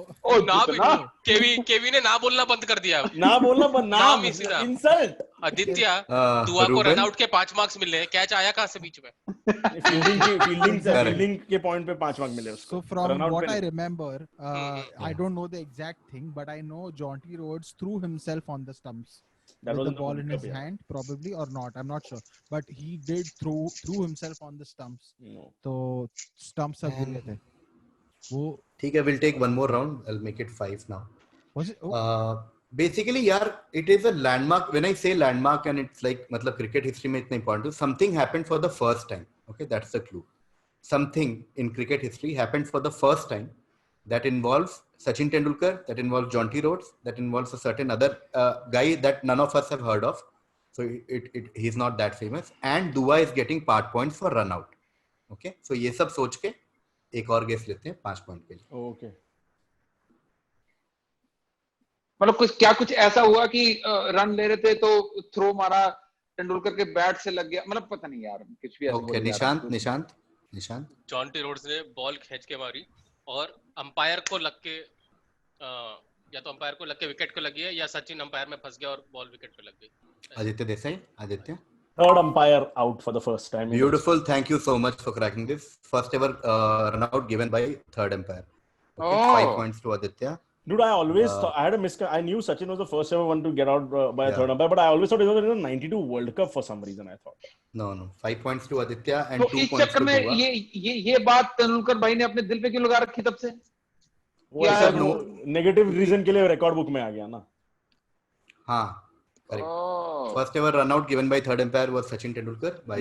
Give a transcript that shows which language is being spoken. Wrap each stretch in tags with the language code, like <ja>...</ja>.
<hi>ओ ना भी केवी ने ना बोलना बंद कर दिया. ना बोलना पर नाम ही सीधा. इंसल्ट. आदित्य दुआ को रन आउट के 5 मार्क्स मिले हैं. कैच आया कहां से बीच में? फील्डिंग के पॉइंट पे 5 मार्क मिले उसको.</hi> <en>So from what I remember, I don't know the exact thing, but I know Jonty Rhodes threw himself on the stumps with the ball in his hand, probably or not. I'm not sure, but he did threw himself on the stumps.</en> <hi>तो stumps सब गिर गए थे. वो ठीक है.</hi> <en>We'll take one more round. I'll make it 5 now. was it? Oh. Basically यार, it is a landmark. When I say landmark and it's like</en> <hi>मतलब</hi> <en>cricket history में इतना important, something happened for the first time. Okay, that's the clue. Something in cricket history happened for the first time that involves Sachin Tendulkar, that involves Jonty Rhodes, that involves a certain other guy that none of us have heard of. So he's not that famous. And Dua is getting part points for run out. Okay, so</en> <hi>ये सब सोच के एक और guess लेते हैं 5 point के लिए. ओके. मतलब कुछ ऐसा हुआ कि रन ले रहे थे तो थ्रो मारा, तेंदुलकर के बैट से लग गया, मतलब पता नहीं यार, कुछ भी ऐसा. ओके. निशांत. जॉन्टी रोड्स ने बॉल खींच के मारी और अंपायर को लग के या तो अंपायर को लग के विकेट को लगी है या सचिन अंपायर में फंस गया और बॉल विकेट पे लग गई. Aditya Desai.</hi> <en>Third umpire out for the first time. Beautiful. Thank you so much for cracking this. First ever run out given by third umpire. Okay, 5 points to Aditya. Dude, I always thought I had I knew Sachin was the first ever one to get out by a third umpire, but I always thought it was in the 92 World Cup for some reason. I thought. No. 5 points to Aditya and</en> <hi>तो</hi> <en>2</en> <hi>इस</hi> <en>points</en> <hi>चक्कर</hi> <en>to</en> <hi>में</hi> <en>Dua.</en> <hi>ये बात तेंदुलकर भाई ने अपने दिल पे क्यों लगा रखी तब से? वो ऐसा नेगेटिव रीजन के लिए रिकॉर्ड बुक में आ गया ना. हाँ.</hi> <en>Correct. First ever run out given by third umpire was Sachin Tendulkar by</en>